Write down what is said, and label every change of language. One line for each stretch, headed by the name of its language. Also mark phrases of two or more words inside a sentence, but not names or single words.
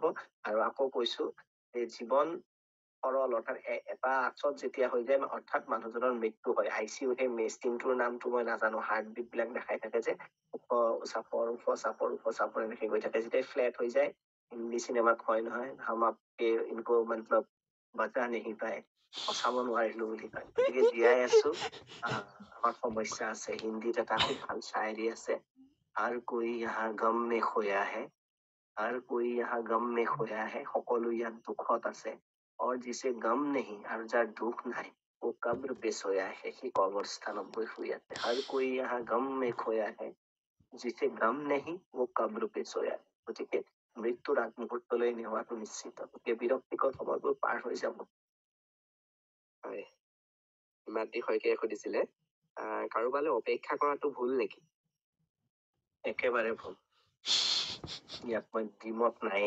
Assamese: আৰু আকৌ কৈছো যে জীৱন সৰল, অৰ্থাৎ এটা আচত যেতিয়া হৈ যায়, অৰ্থাৎ মানুহজনৰ মৃত্যু হয়, ICU সেই মেচিনটোৰ নামটো মই নাজানো, হাৰ্টবিট বিলাক দেখাই থাকে যে ওখ চাপৰ এনেকে গৈ থাকে। যেতিয়া ফ্লেট হৈ যায়, হিন্দী চিনেমাত কয় নহয়,
Hindi: हम आपके इनको मतलब बचा नहीं पाए,
Assamese: বচাব নোৱাৰিলো বুলি কয়। গতিকে জীয়াই আছো, আমাৰ সমস্যা আছে। হিন্দীত এটা খুব ভাল শায়েৰী আছে,
Hindi: हर कोई यहाँ गम में खोया है, हर कोई यहाँ गम में खोया है,
Assamese: সকলো ইয়াত দুখত আছে।
Hindi: और जिसे गम नहीं,
Assamese: আৰু যাৰ দুখ নাই,
Hindi: वो कब्र पे सोया है,
Assamese: সি কবৰস্থানত গৈ শুই আছে।
Hindi: हर कोई यहाँ गम में खोया है, जिसे गम नहीं, वो कब्र पे सोया है।
Assamese: গতিকে মৃত্যুৰ আগমুহূৰ্তলৈ নেওয়াটো নিশ্চিত। গতিকে বিৰক্তিকৰ সময়বোৰ পাৰ হৈ যাব। হয়, হিমাদ্ৰী শইকীয়াই সুধিছিলে, কাৰোবালৈ অপেক্ষা কৰাটো ভুল নেকি? একেবাৰে ভুল। ইয়াত মই দ্বিমত নায়েই।